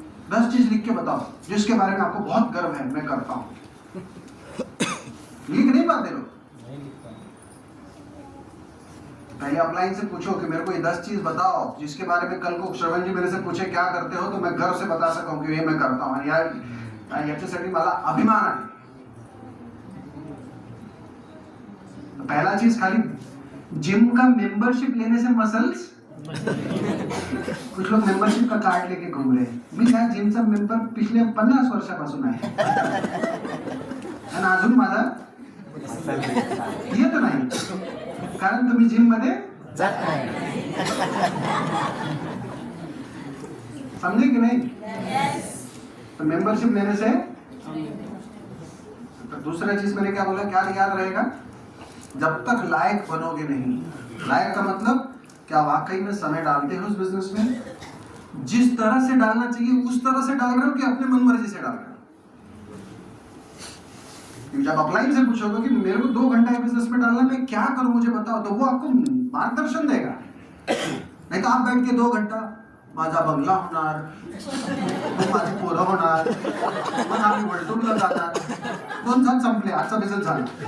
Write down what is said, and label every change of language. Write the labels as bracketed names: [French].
[Hindi] 10 चीज लिख के बताओ जिसके बारे में आपको बहुत गर्व है मैं करता हूँ. लिख नहीं पाते लोग. पहले अपलाइन से पूछो कि मेरे को ये 10 चीज बताओ जिसके बारे में कल को श्रवण जी मेरे से पूछे क्या करते हो तो मैं गर्व से बता सकूं कि ये मैं करता हूँ. [Marathi] यार याच्यासाठी मला अभिमान आहे. [Hindi] तो पहला चीज खाली जिम का मेंबरशिप लेने से मसल्स. कुछ लोग मेंबरशिप का कार्ड लेके घूम रहे हैं. [Marathi] मी या जिमचा मेंबर पिछले 50 वर्षापासून आहे आणि अजून माझा येत नाही, कारण तुम्ही जिम मध्ये जात नाही. [Hindi] समझे कि नहीं? तो मेंबरशिप लेने से. तो दूसरा चीज मैंने क्या बोला, क्या याद रहेगा? जब तक लायक बनोगे नहीं. लायक का मतलब क्या वाकई में समय डालते हो उस बिजनेस में, जिस तरह से डालना चाहिए उस तरह से डाल रहे हो कि अपने मन मर्जी से डाल रहे हो. जब अपलाइन से पूछोगे कि मेरे को 2 घंटा बिजनेस में डालना, मैं क्या करूं मुझे बताओ, तो वो आपको मार्गदर्शन देगा. नहीं तो आप बैठ के 2 घंटा [Marathi] माझा बंगला होणार, माझी पोरं होणार, मग आम्ही वळटूरला जाणार. 2 तास संपले, आजचा बिझनेस झाला.